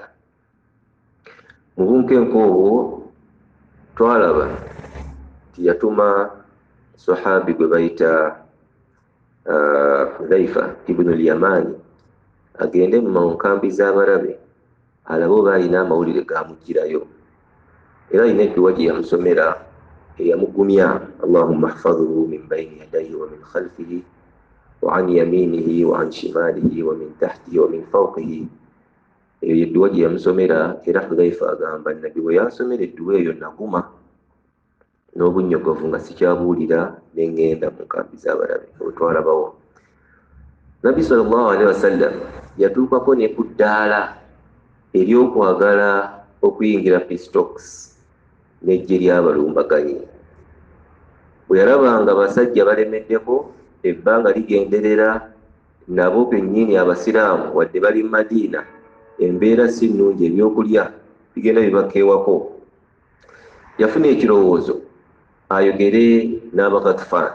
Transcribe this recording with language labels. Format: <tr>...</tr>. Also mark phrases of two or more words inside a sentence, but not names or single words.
<lg>Mu bunkenke obwo twalaba nti yatuma sahabi gwe bayita Hudhaifa ibn al-Yamani agende mu nkambi z'Abarabe alabe oba alina amawulire gamugirayo, era alina edduwa gye yamusomera eyamugumya,</lg> <ar>اللهم احفظه من بين يديه ومن خلفه وعن يمينه وعن شماله ومن تحته ومن فوقه.</ar> <lg>Eyo yedduwa gye yamusomera, era Hudhaifa agamba nabbi bwe yansomera edduwa eyo naguma n'obunnyogovu nga sikyabuulira ne ngenda mu nkambi z'Abarabe. Twalabawo Nabbi</lg> <ar>صلى الله عليه وسلم</ar> <lg>yatuukako ne ku ddaala ery'okwagala okuyingira</lg> <en>peace talks</en> <lg>n'eggye ly'abalumbaganyi. Bwe yalabanga abasajja balemeddeko, ebbanga ligenderera, nabo bennyini Abasiraamu wadde bali mu Madiina, embeera si nnungi, ebyokulya bigenda bibakeewako, yafuna ekirowoozo ayogere n'Abaghatafan.</lg>